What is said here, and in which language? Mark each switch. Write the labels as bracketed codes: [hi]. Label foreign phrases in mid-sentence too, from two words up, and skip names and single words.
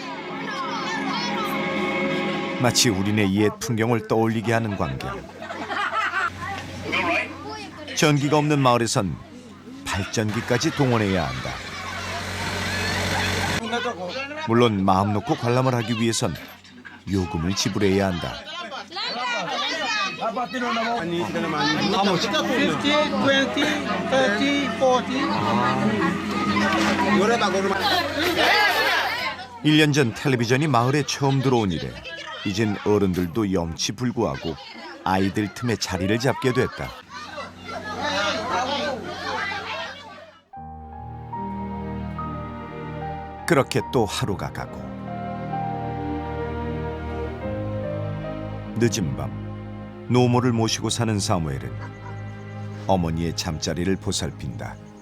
[ko] 마치 우리네 옛 풍경을 떠올리게 하는 광경. 전기가 없는 마을에선 발전기까지 동원해야 한다. 물론 마음 놓고 관람을 하기 위해선 요금을 지불해야 한다. [ceb] Ani kita naman. 50, 20, 30, 40. [ko] 1년 전 텔레비전이 마을에 처음 들어온 이래 이젠 어른들도 염치 불구하고 아이들 틈에 자리를 잡게 됐다. 그렇게 또 하루가 가고 늦은 밤 노모를 모시고 사는 사무엘은 어머니의 잠자리를 보살핀다.